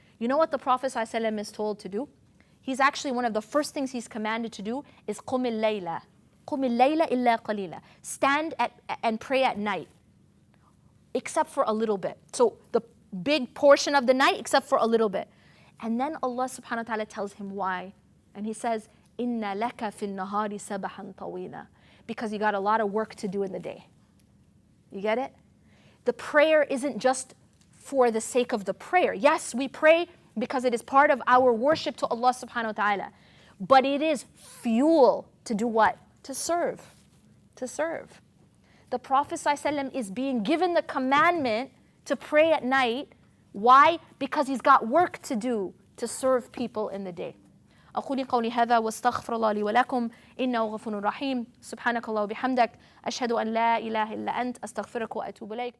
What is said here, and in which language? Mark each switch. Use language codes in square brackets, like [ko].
[en] You know what the Prophet ﷺ is told to do? He's actually, one of the first things he's commanded to do is [ar] قُمِ اللَّيْلَ قُمِ اللَّيْلَ إِلَّا قَلِيلًا. [en] Stand and pray at night, except for a little bit. So the big portion of the night, except for a little bit. And then Allah subhanahu wa ta'ala tells him why. And he says, [ar] إِنَّ لَكَ فِي النَّهَارِ سَبَحًا طَوِيلًا. [en] Because you got a lot of work to do in the day. You get it? The prayer isn't just for the sake of the prayer. Yes, we pray because it is part of our worship to Allah subhanahu wa ta'ala. But it is fuel to do what? To serve. To serve. The Prophet ﷺ is being given the commandment to pray at night. Why? Because he's got work to do to serve people in the day. [ar] أقول قولي هذا واستغفر الله لي ولكم إنه غفور رحيم سبحانك الله وبحمدك أشهد أن لا إله إلا أنت أستغفرك وأتوب إليك